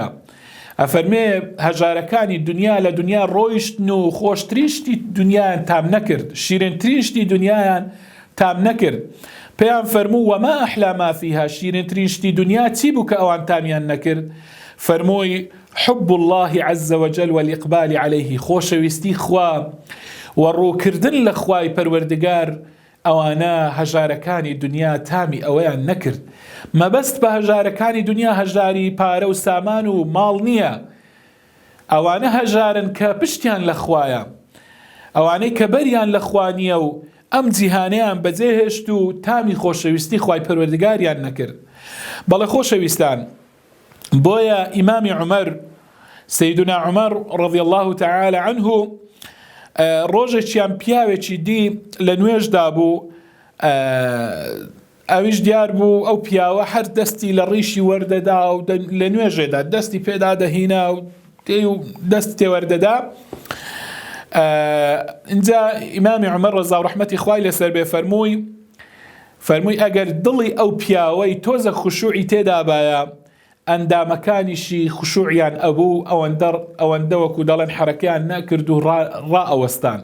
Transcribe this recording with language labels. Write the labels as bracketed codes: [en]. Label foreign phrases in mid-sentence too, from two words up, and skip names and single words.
[ckb] ئەفەرمێ هەژارەکانی دنیا لە دنیا ڕۆیشتن و خۆشترین شتی دنیایان تام نەکرد، شیرینترین شتی دنیایان تام نەکرد. پێیان فەرموو [ar] وەما ئەحلا ما فیها، [ckb] شیرینترین شتی دنیا چی بوو کە ئەوان تامیان نەکرد؟ [ar] فەرمووی حب الله عز وجل والإقبال عليه، [ckb] خۆشەویستی خوا و ڕووکردن لە خوای پەروەردگار. ئەوانە هەژارەکانی دنیا تامی ئەوەیان نەکرد. مەبەست بە هەژارەکانی دنیا هەژاری پارە و سامان و ماڵ نییە. ئەوانە هەژارن کە پشتیان لە خوایە، ئەوانەی کە بەریان لە خوا نییە و ئەم جیهانیان بەجێهێشت و تامی خۆشەویستی خوای پەروەردگاریان نەکرد. بەڵێ خۆشەویستان، بۆیە ئیمامی عومەر، سەیدنا عومەر [ar] رضی الله تعالى عنه، [ckb] ڕۆژێکیان پیاوێکی دی لە نوێژدا بوو، ئەویش دیار بوو ئەو پیاوە هەر دەستی لە ڕیشی وەردەدا و لە نوێژێدا دەستی پێدا دەهینا و دەست تێوەردەدا. اینجا ئیمامی عومەر ڕەزا و ڕەحمەتی خوای لەسەر بێ فەرمووی ئەگەر دڵی ئەو پیاوەی تۆزە خوشوعی تێدا بایە، ئەندامەکانیشی خوشوعیان ئەبوو، ئەوەندە وەکو دەڵێن حەرەکەیان نەکرد و ڕائەوەستان.